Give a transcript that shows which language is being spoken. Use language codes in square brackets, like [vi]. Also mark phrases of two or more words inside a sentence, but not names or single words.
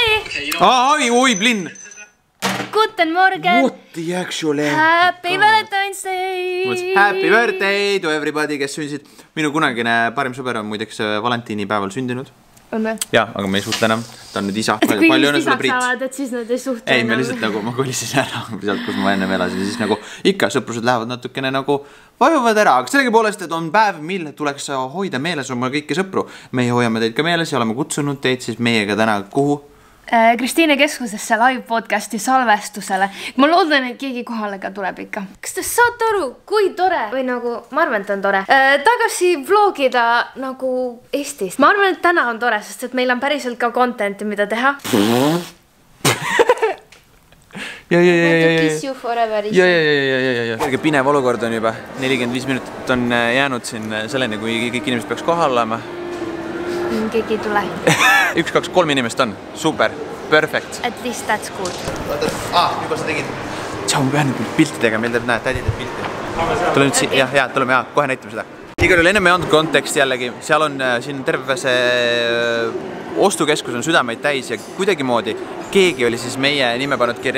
[et] Oi, Blinn! [de] Guten Morgen! [en] What the actually? Happy Valentine's Day! Happy birthday to everybody, [et] kes sündisid. Minu kunagine parim sõber on muideks valentiinipäeval sündinud. On või? Jaa, aga me ei suhtle enam. Ta on nüüd isa. Kui vist isaks saavad, et siis nad ei suhtle enam. Ei, me lihtsalt nagu ma kolisin ära sealt, kus ma ennem elasin. Siis nagu ikka sõprused lähevad natukene nagu vajuvad ära. Aga sellegi poolest, et on päev, mille tuleks hoida meeles oma kõiki sõpru. Meie hoiame teid ka meeles ja oleme kutsunud teid siis meiega täna kuhu? Kristiine keskusesse [en] live podcasti [et] salvestusele. Ma loodan, et keegi kohale ka tuleb ikka. Kas te saate aru, kui tore? Või nagu, ma arvan, et on tore. Tagasi vlogida nagu Eestis. Ma arvan, et täna on tore, sest et meil on päriselt ka contenti, mida teha. [en] Kiss you forever. [et] Kõige pinev olukord on juba. 45 minutit on jäänud siin selleni, kui kõik inimesed peaks kohal olema. Keegi ei tule. 1, 2, 3 inimest on. [en] Super. Perfect. At least that's good. [et] Juba sa tegid. Tšau, ma pean nüüd pilti tegema. Meil teeb näed, tädi teeb pilti. Tule nüüd siin. Jah, tuleme kohe näitame seda. Igal juhul enne me ei olnud konteksti jällegi. Seal on siin terve see ostukeskus on südameid täis ja kuidagimoodi keegi oli siis meie nime pannud kirja.